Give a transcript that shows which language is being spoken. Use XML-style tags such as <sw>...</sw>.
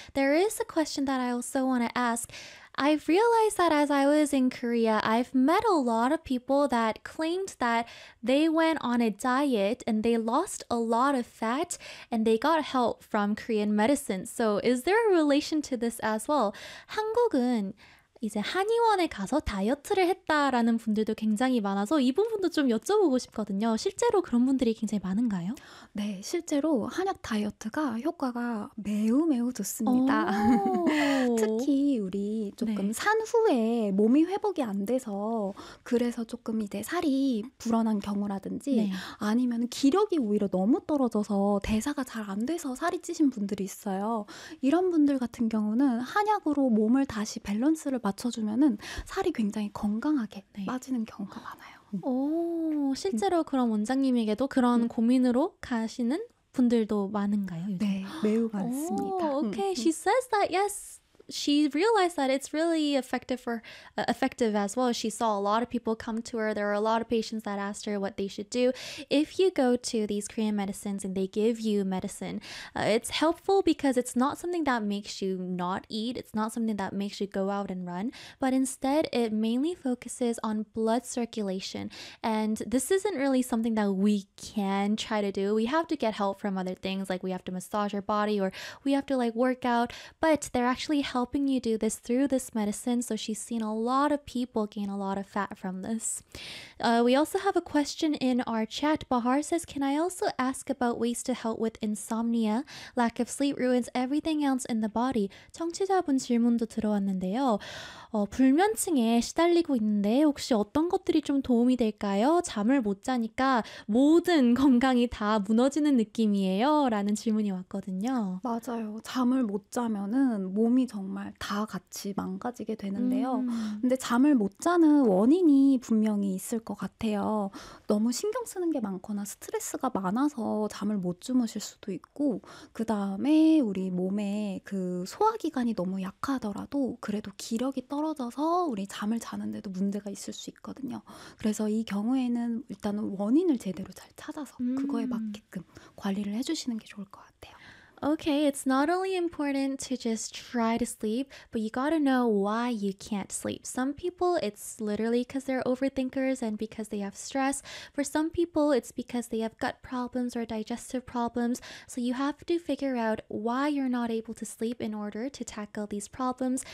<en>There is a question that I also want to ask. I've realized that as I was in Korea, I've met a lot of people that claimed that they went on a diet and they lost a lot of fat and they got help from Korean medicine. So is there a relation to this as well?</en> <ko>한국은 이제 한의원에 가서 다이어트를 했다라는 분들도 굉장히 많아서 이 부분도 좀 여쭤보고 싶거든요. 실제로 그런 분들이 굉장히 많은가요? 네, 실제로 한약 다이어트가 효과가 매우 매우 좋습니다. 특히 우리 조금 산 후에 몸이 회복이 안 돼서 그래서 조금 이제 살이 불어난 경우라든지 아니면 기력이 오히려 너무 떨어져서 대사가 잘 안 돼서 살이 찌신 분들이 있어요. 이런 분들 같은 경우는 한약으로 몸을 다시 밸런스를 맞춰주면은 살이 굉장히 건강하게 빠지는 경우가 많아요. 오, 실제로 그런 원장님에게도 그런 고민으로 가시는 분들도 많은가요? 요즘? 네, 매우 많습니다.</ko> <en>오, okay, she says that yes, she realized that it's really effective for effective as well. She saw a lot of people come to her. There were a lot of patients that asked her what they should do. If you go to these Korean medicines and they give you medicine, it's helpful because it's not something that makes you not eat. It's not something that makes you go out and run. But instead, it mainly focuses on blood circulation. And this isn't really something that we can try to do. We have to get help from other things, like we have to massage our body or we have to like work out. But they're actually helping you do this through this medicine, so she's seen a lot of people gain a lot of fat from this. We also have a question in our chat. Bahar says, can I also ask about ways to help with insomnia? Lack of sleep ruins everything else in the body.</en> <ko>청취자분 질문도 들어왔는데요. 불면증에 시달리고 있는데 혹시 어떤 것들이 좀 도움이 될까요? 잠을 못 자니까 모든 건강이 다 무너지는 느낌이에요. 라는 질문이 왔거든요. 맞아요. 잠을 못 자면은 몸이 정말 다 같이 망가지게 되는데요. 근데 잠을 못 자는 원인이 분명히 있을 것 같아요. 너무 신경 쓰는 게 많거나 스트레스가 많아서 잠을 못 주무실 수도 있고, 그 다음에 우리 몸에 그 소화기관이 너무 약하더라도 그래도 기력이 떨어져서 우리 잠을 자는데도 문제가 있을 수 있거든요. 그래서 이 경우에는 일단은 원인을 제대로 잘 찾아서 그거에 맞게끔 관리를 해주시는 게 좋을 것 같아요.</ko> <en>Okay, it's not only important to just try to sleep, but you gotta know why you can't sleep. Some people, it's literally because they're overthinkers and because they have stress. For some people, it's because they have gut problems or digestive problems. So you have to figure out why you're not able to sleep in order to tackle these problems.</en>